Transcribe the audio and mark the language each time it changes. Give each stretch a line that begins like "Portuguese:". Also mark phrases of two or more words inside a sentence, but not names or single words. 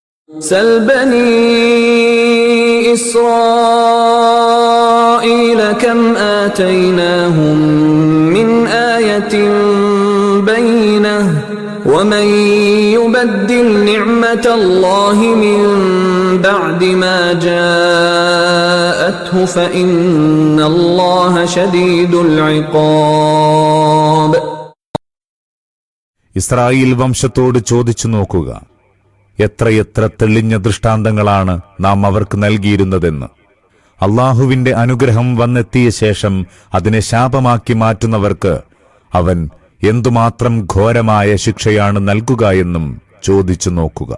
Arabic: سل بني إسرائيل كم آتيناهم من آية بينة ومن يبدل نعمة الله من بعد ما جاءته فإن الله شديد العقاب.
Malayalam: ഇസ്രായേൽ വംശത്തോട് ചോദിച്ചു നോക്കുക, എത്രയെത്ര തെളിഞ്ഞ ദൃഷ്ടാന്തങ്ങളാണ് നാം അവർക്ക് നൽകിയിരുന്നതെന്ന്. അള്ളാഹുവിന്റെ അനുഗ്രഹം വന്നെത്തിയ ശേഷം അതിനെ ശാപമാക്കി മാറ്റുന്നവർക്ക് അവൻ എന്തുമാത്രം ഘോരമായ ശിക്ഷയാണ് നൽകുക എന്നും ചോദിച്ചു നോക്കുക.